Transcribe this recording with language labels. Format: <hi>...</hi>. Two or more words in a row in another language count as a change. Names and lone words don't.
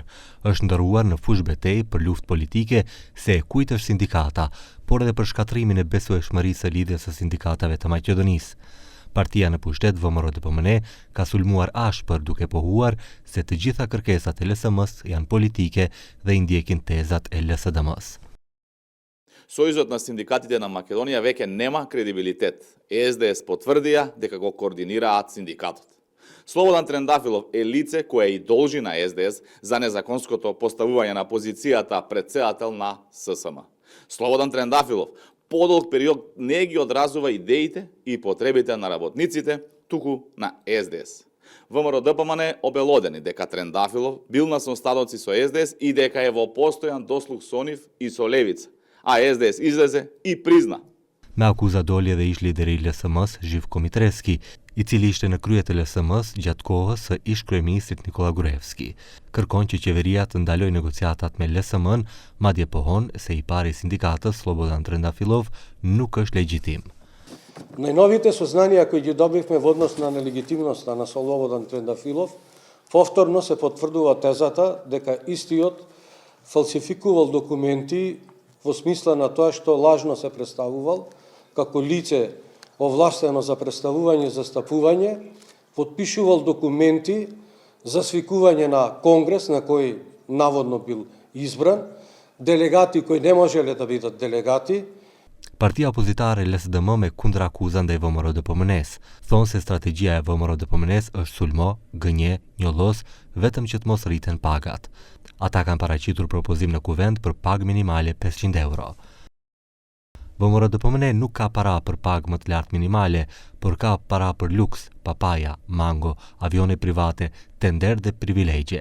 <sq>Është ndërruar në fushë betejë për luftë politike se e kujt është sindikata, por edhe për shkatrimin e besueshmërisë së lidhjes së sindikatave të Maqedonisë. Partia në pushtet VMRO-DPMN ka sulmuar ashpër duke pohuar se të gjitha kërkesat e LSM-s janë politike dhe i ndjekin tezat e LSDM-s.</sq> <mk>Сојузот на синдикатите на Македонија веќе нема кредибилитет. СДС потврдија дека го координираат синдикатот. Слободан Трендафилов е лице кое и должи на СДС за незаконското поставување на позицијата претседател на ССМ. Слободан Трендафилов подолг период не ги одразува идеите и потребите на работниците, туку на СДС. ВМРО-ДПМН обелодени дека Трендафилов бил на сонстаноци со СДС и дека е во постојан дослуг со нив и со левица, а СДС излезе и призна.</mk> <sq>Me akuza doli edhe ish lideri i LSM-s Zhivko Mitreski, i cili ishte në krye të LSM-s gjatë kohës së ish kryeministrit Nikola Gruevski. Kërkon që qeveria të ndalojë negociatat me LSM-n, madje pohon se i pari sindikatës Slobodan Trendafilov nuk është legjitim.</sq> <mk>Најновите сознанија кои ги добивме во однос на нелегитимноста на Слободан Трендафилов, повторно се потврдува тезата дека истиот фалсификувал документи во смисла на тоа што лажно се представувал како лице овластено за представување и застапување, потпишувал документи за свикување на конгрес на кој наводно бил избран, делегати кои не можеле да бидат делегати.</mk> <sq>Partia opozitare LSDM me kundrakuzën ndaj VMRO-DPMN-s, thonë se strategjia e VMRO-DPMN-s është sulmo, gënje, njollos, vetëm që të mos rriten pagat. Ata kanë paraqitur propozim në kuvend për pagë minimale 500 euro. VMRO-DPMN nuk ka para për pagë më të lartë minimale, por ka para për luks, papaja, mango, avione private, tender dhe privilegje.</sq>